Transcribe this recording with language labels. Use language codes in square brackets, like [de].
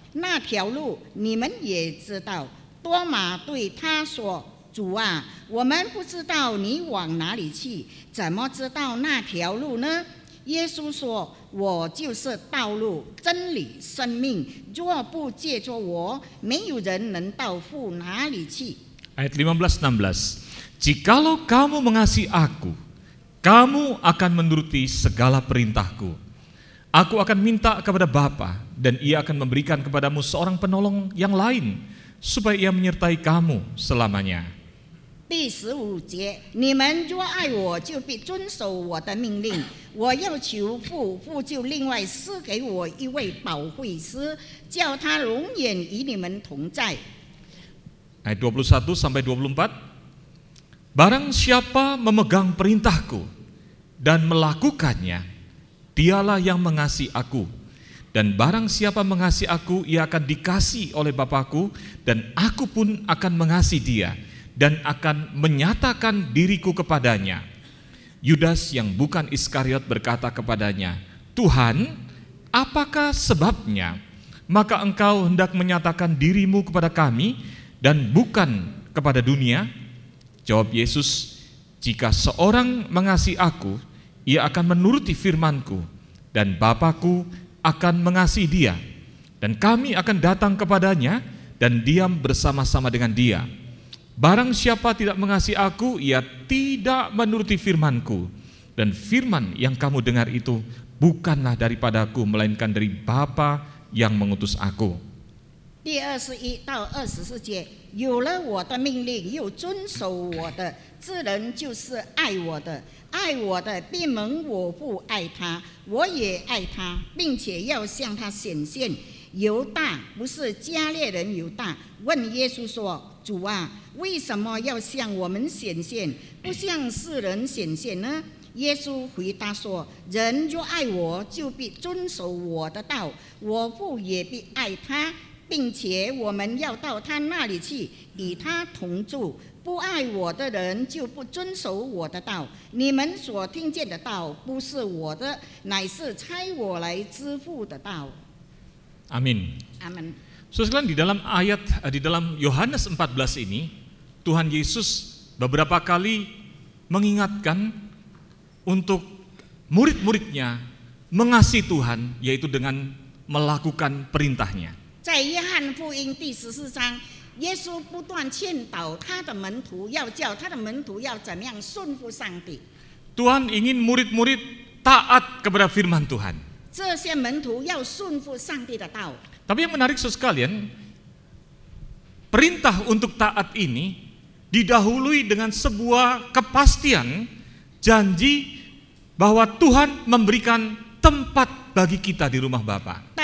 [zh] 那条路你们也知道。多马对他说，主啊，我们不知道你往哪里去，怎么知道那条路呢？耶稣说，我就是道路、真理、生命，若不借着我，没有人能到父哪里去。 [id] Ayat 15-16, jikalau kamu mengasihi aku, kamu akan menuruti segala perintahku. Aku akan minta kepada Bapa, dan ia akan memberikan kepadamu seorang penolong yang lain, supaya ia menyertai kamu selamanya. [zh] 第15节, 你们若爱我就必遵守我的命令, 我要求父，父就另外赐给我一位保惠师, 叫他永远与你们同在。 [id] Ayat 21-24, barang siapa memegang perintahku dan melakukannya, dialah yang mengasihi aku. Dan barang siapa mengasihi aku, ia akan dikasihi oleh Bapa-Ku, dan aku pun akan mengasihi dia, dan akan menyatakan diriku kepadanya. Yudas yang bukan Iskariot berkata kepadanya, Tuhan, apakah sebabnya maka engkau hendak menyatakan dirimu kepada kami dan bukan kepada dunia? Jawab Yesus, jika seorang mengasihi aku, ia akan menuruti firmanku, dan Bapa-Ku akan mengasihi dia, dan kami akan datang kepadanya dan diam bersama-sama dengan dia. Barang siapa tidak mengasihi aku, ia tidak menuruti firmanku, dan firman yang kamu dengar itu bukanlah daripadaku, melainkan dari Bapa yang mengutus aku. [zh] 第21-24节, 有了我的命令又遵守我的, 这人就是爱我的, 爱我的必蒙我父爱他, 我也爱他, 并且要向他显现。犹大不是加略人犹大, 问耶稣说, 主啊, 为什么要向我们显现, 不向世人显现呢? 耶稣回答说, 人若爱我, 就必遵守我的道, 我父也必爱他, 并且我们要到他那里去, 与他同住。不爱我的人就不遵守我的道, 你们所听见的道不是我的, 乃是差我来支付的道。 [id] Amin. Amin. So, sekalian, di dalam ayat, di dalam Yohanes 14 ini, Tuhan Yesus beberapa kali mengingatkan untuk murid-muridnya mengasihi Tuhan, yaitu dengan melakukan perintahnya. [zh] 在约翰福音第14章, 耶稣不断劝导他的门徒，要叫他的门徒要怎么样顺服上帝。 [id] Tuhan ingin murid-murid taat kepada firman Tuhan. [zh] 这些门徒要顺服上帝的道。 [id] Tapi yang menarik sekalian, perintah untuk taat ini didahului dengan sebuah kepastian janji bahwa Tuhan memberikan tempat bagi kita di rumah Bapa.